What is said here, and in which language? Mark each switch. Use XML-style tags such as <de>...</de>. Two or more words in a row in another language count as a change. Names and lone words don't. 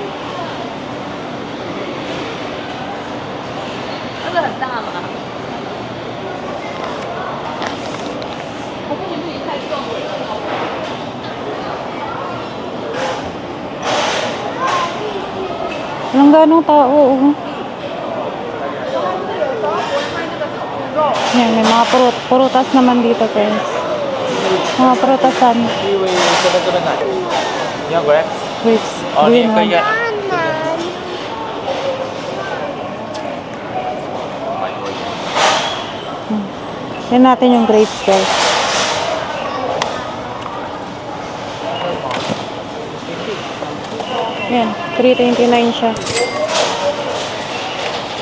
<zh>那个很大吗？</zh> <tl>Walang ganong tao, oh. Yan, may mga prutas naman dito, guys. Mga prutasan.</tl> <zh>因为这边奶，你要 grab？ Grapes. 哦，你也 Green 可以 one. 啊。</zh> <tl>Yan natin yung grapes, guys. Yan, 329 siya.</tl>